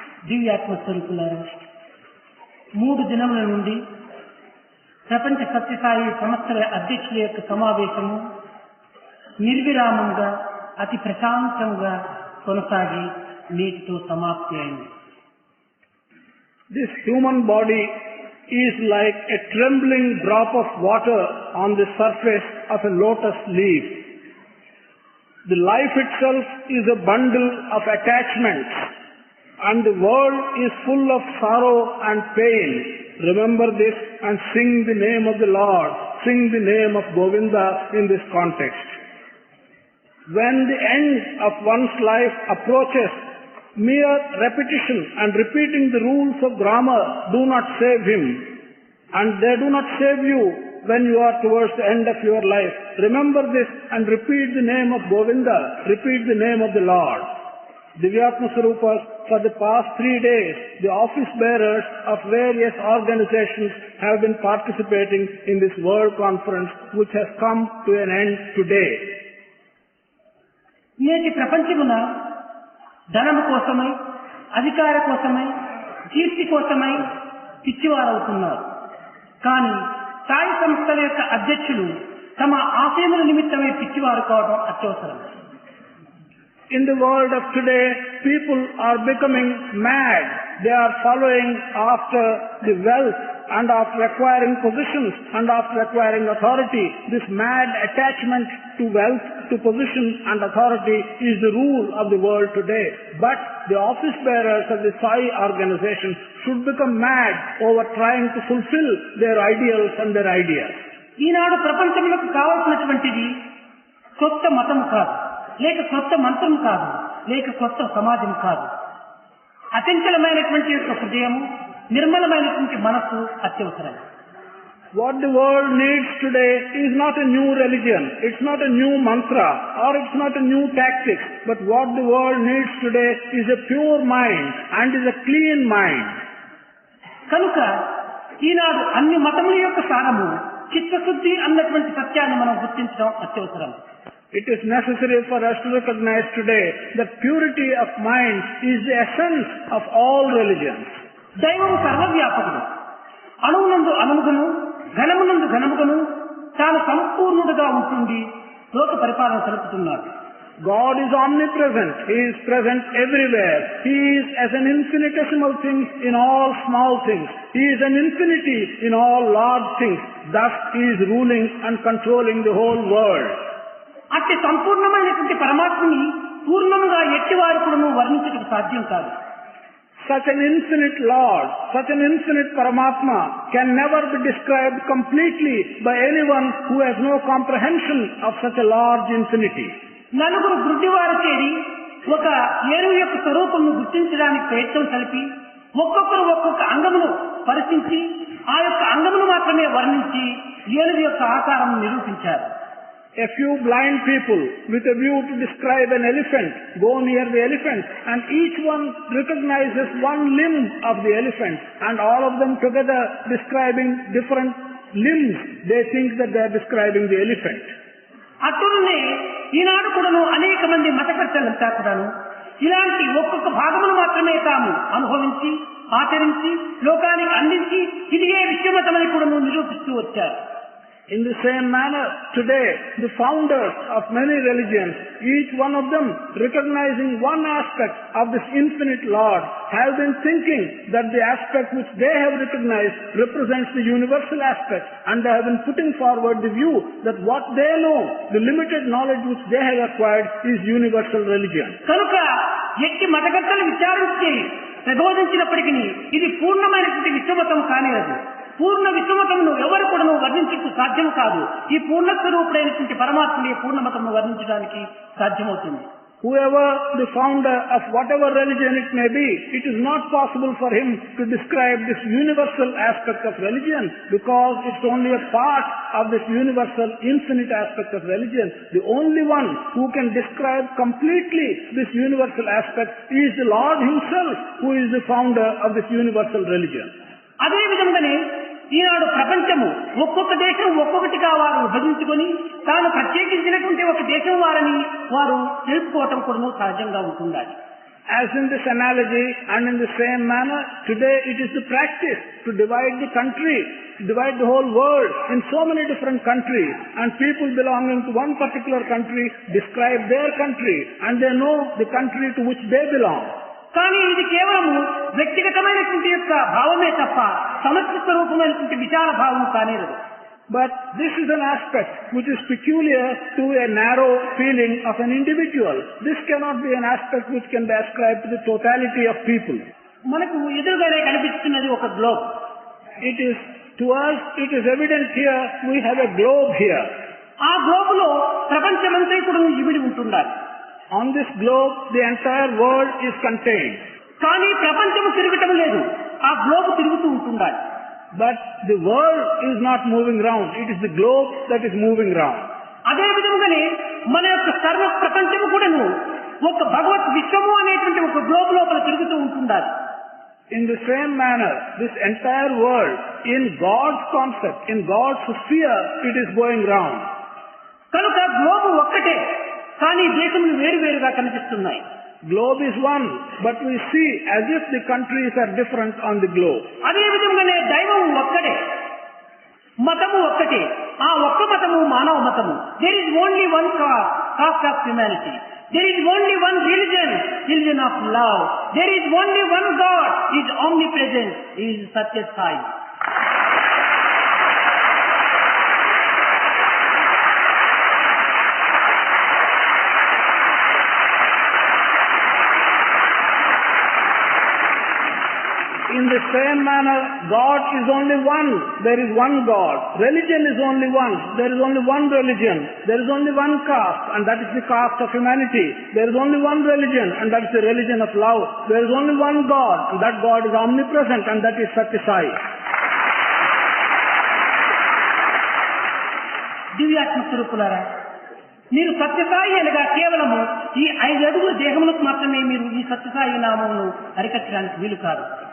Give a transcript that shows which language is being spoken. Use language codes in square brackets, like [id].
[te] దివ్యాత్మస్వరూపులారా, 3 దినముల నుండి ప్రపంచ సత్యసాయి సంస్థల అధ్యక్షుల యొక్క సమావేశము నిర్విరామంగా అతి ప్రశాంతంగా కొనసాగి నేటితో సమాప్తి అయింది. [en] This human body is like a trembling drop of water on the surface of a lotus leaf. The life itself is a bundle of attachments. And the world is full of sorrow and pain. Remember this and sing the name of the Lord. Sing the name of Govinda in this context. When the end of one's life approaches, mere repetition and repeating the rules of grammar do not save him. And they do not save you when you are towards the end of your life. Remember this and repeat the name of Govinda. Repeat the name of the Lord. Divyatma Swarupas, for the past 3 days, the office bearers of various organizations have been participating in this world conference which has come to an end today. [te] నేటి ప్రపంచమున ధనము కోసమై, అధికార కోసమై, కీర్తి కోసమై పిచ్చివారవుతున్నారు. కానీ సాయి సంస్థల యొక్క అధ్యక్షులు తమ ఆశయముల నిమిత్తమై పిచ్చివారు కావడం అత్యవసరం. [en] In the world of today, people are becoming mad. They are following after the wealth and after acquiring positions and after acquiring authority. This mad attachment to wealth, to position and authority is the rule of the world today. But the office bearers of the Sai organization should become mad over trying to fulfill their ideals and their ideas. [te] ఈనాడు ప్రపంచంలోకి కావాల్సినటువంటిది కొత్త మతం కాదు, లేక కొత్త మంత్రం కాదు, లేక కొత్త సమాజం కాదు. అచంచలమైనటువంటి యొక్క హృదయము, నిర్మలమైనటువంటి మనస్సు అత్యవసరం. [en] What the world needs today is not a new religion, it's not a new mantra, or it's not a new tactic, but what the world needs today is a pure mind and is a clean mind. [te] కనుక ఈనాడు అన్ని మతముల యొక్క సారము చిత్తశుద్ధి అన్నటువంటి సత్యాన్ని మనం గుర్తించడం అత్యవసరం. [en] It is necessary for us to recognize today that purity of mind is the essence of all religions. [te] దైవం సర్వవ్యాపకుడు, అణువునందు అణువుగను ఘనమునందు ఘనముగను తాను సంపూర్ణుడుగా ఉంటుంది లోక పరిపాలన జరుపుతున్నాడు. [en] God is omnipresent. He is present everywhere. He is as an infinitesimal thing in all small things. He is an infinity in all large things. Thus He is ruling and controlling the whole world. [te] అట్టి సంపూర్ణమైనటువంటి పరమాత్మని పూర్ణముగా ఎట్టివారు కూడా వర్ణించడం సాధ్యం కాదు. [en] Such an infinite Lord, such an infinite Paramatma can never be described completely by anyone who has no comprehension of such a large infinity. [te] నలుగురు గుడ్డివారు చేరి ఒక ఏనుగు యొక్క స్వరూపమును గుర్తించడానికి ప్రయత్నం కలిపి ఒక్కొక్కరు ఒక్కొక్క అంగమును పరిశీలించి ఆ యొక్క అంగమును మాత్రమే వర్ణించి ఏనుగు యొక్క ఆకారం నిరూపించారు. [en] A few blind people with a view to describe an elephant go near the elephant and each one recognizes one limb of the elephant and all of them together describing different limbs, they think that they are describing the elephant. [te] అటునే ఈనాడు కూడాను అనేక మంది మతకర్తలంతా కూడాను ఇలాంటి ఒక్కొక్క భాగమును మాత్రమే తాము అనుభవించి ఆచరించి లోకానికి అందించి ఇదిగే విశ్వమతమని కూడాను నిరూపిస్తూ వచ్చారు. [en] In the same manner, today, the founders of many religions, each one of them recognizing one aspect of this infinite Lord, have been thinking that the aspect which they have recognized represents the universal aspect, and they have been putting forward the view that what they know, the limited knowledge which they have acquired, is universal religion. [te] కనుక ఎట్టి మతకర్తలు విచారించి ప్రబోధించినప్పటికీ ఇది పూర్ణమైనటువంటి విశ్వమతం కానిరదు. పూర్ణ విశ్వమతమును ఎవరు కూడా వర్ణించడానికి సాధ్యం కాదు. ఈ పూర్ణ స్వరూపుడైనటువంటి పరమాత్మని పూర్ణమతమును వర్ణించడానికి సాధ్యమవుతుంది. [en] Whoever the founder of whatever religion it may be, it is not possible for him to describe this universal aspect of religion because it's only a part of this universal infinite aspect of religion. The only one who can describe completely this universal aspect is the Lord Himself, who is the founder of this universal religion. [te] అదే విధంగానే ఈనాడు ప్రపంచము ఒక్కొక్క దేశం ఒక్కొక్కటిగా వారు విభజించుకొని తాను ప్రత్యేకించినటువంటి ఒక దేశం వారని వారు తెలుసుకోవటం కూడా సహజంగా ఉంటుండాలి. [en] As in this analogy and in the same manner, today it is the practice to divide the country, divide the whole world in so many different countries, and people belonging to one particular country describe their country and they know the country to which they belong. [te] కానీ ఇది కేవలము వ్యక్తిగతమైనటువంటి యొక్క భావమే తప్ప సమష్టి స్వరూపమైనటువంటి విచార భావం కానేరదు. [en] But this is an aspect which is peculiar to a narrow feeling of an individual. This cannot be an aspect which can be ascribed to the totality of people. [te] మనకు ఎదురుగానే కనిపిస్తున్నది ఒక globe. [en] To us, it is evident here, we have a globe here. [te] ఆ గ్లోబులో ప్రపంచమంతా కూడా ఇమిడి ఉంటుండాలి. [en] On this globe, the entire world is contained. [te] కానీ ప్రపంచము తిరగటం లేదు, ఆ గ్లోబ్ తిరుగుతూ ఉంటుండాలి. [en] But the world is not moving round. It is the globe that is moving round. [te] అదే విధంగానే మన యొక్క సర్వ ప్రపంచము కూడాను ఒక భగవత్ విశ్వము అనేటువంటి ఒక గ్లోబ్ లోపల తిరుగుతూ ఉంటుండాలి. [en] In the same manner, this entire world, in God's concept, in God's sphere, it is going round. [te] కనుక గ్లోబ్ ఒక్కటే, కానీ దేశములు వేరువేరుగా కనిపిస్తున్నాయి. [en] Globe is one, but we see as if the countries are different on the globe. [te] అదే విధంగానే దైవం ఒక్కటే, మతము ఒక్కటే. ఆ ఒక్క మతము మానవ మతము. [en] There is only one caste of humanity. There is only one religion of love. There is only one God, He is omnipresent, He is Satya Sai. In the same manner, God is only one. There is one God. Religion is only one. There is only one religion. There is only one caste, and that is the caste of humanity. There is only one religion, and that is the religion of love. There is only one God, and that God is omnipresent, and that is Satya Sai. [te] దివ్యాత్మ స్వరూపులారా, మీరు సత్యసాయి అనగా కేవలము ఈ 5 అడుగుల దేహములకు మాత్రమే మీరు ఈ సత్యసాయి నామమును అరికట్టడానికి వీలు కాదు.